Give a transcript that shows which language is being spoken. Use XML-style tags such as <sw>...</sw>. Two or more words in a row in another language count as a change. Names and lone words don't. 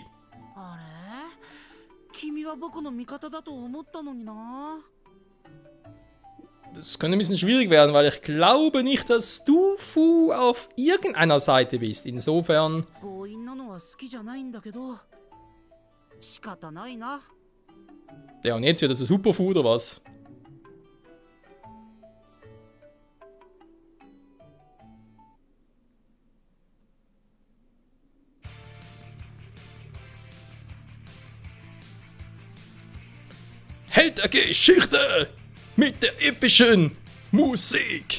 <ja>あれ君は僕の味方だと思ったのにな。</ja> <de>Das könnte ein bisschen schwierig werden, weil ich glaube nicht, dass du Fu auf irgendeiner Seite bist. Insofern.</de> <ja>強引なのは好きじゃないんだけど仕方ないな。</ja> <de>Ja, und jetzt wird das ein Superfu oder was? Held der Geschichte mit der epischen Musik.</de>